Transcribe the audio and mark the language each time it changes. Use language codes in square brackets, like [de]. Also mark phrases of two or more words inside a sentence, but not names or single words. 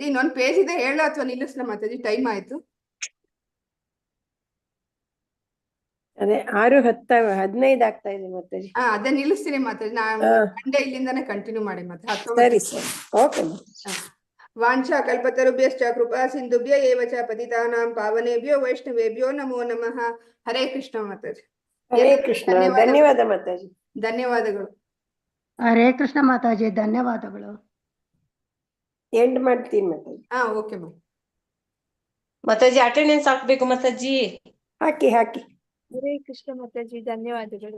[kn] ಇನ್ನೊಂದು ಪೇಜ್ ಇದೆ, ಹೇಳ ಅಥವಾ ನಿಲ್ಲಿಸ್ಲ ಮಾತಾಜಿ? ಟೈಮ್ ಆಯ್ತು. ಅದೇ 6:15 ಆಗ್ತಾ ಇದೆ ಮಾತಾಜಿ. ಅದೇ ನಿಲ್ಲಿಸ್ತೀನಿ ಮಾತಾಜಿ. ನಾನು ಮಂಡೆ ಇಲ್ಲಿಂದಾನೆ ಕಂಟಿನ್ಯೂ ಮಾಡಿ ಮತ್ತೆ. ಸರಿ ಸರಿ, ಓಕೆ. [sa] ವಾಂಛಾ ಕಲ್ಪತರುಭ್ಯಶ್ಚ ಕೃಪಾ ಸಿಂಧುಭ್ಯ ಏವ ಚ ಪತಿತಾನಾಂ ಪಾವನೇಭ್ಯೋ ವೈಷ್ಣವೇಭ್ಯೋ ನಮೋ ನಮಃ. [kn] ಹರೇ ಕೃಷ್ಣ ಮಾತಾಜಿ. ಹರೇ ಕೃಷ್ಣ. ಧನ್ಯವಾದ ಮಾತಾಜಿ. ಧನ್ಯವಾದಗಳು. ಹರೇ ಕೃಷ್ಣ ಮಾತಾಜಿ, ಧನ್ಯವಾದಗಳು. ಎಂಡ್ ಮಾಡ್ತೀನಿ ಮಾತಾಜಿ. ಓಕೆ ಮಾತಾಜಿ ಅಟೆಂಡೆನ್ಸ್ ಹಾಕ್ಬೇಕು ಮಾತಾಜಿ. ಹಾಕಿ. ಹರೇ ಕೃಷ್ಣ ಮಾತಾಜಿ, ಧನ್ಯವಾದಗಳು.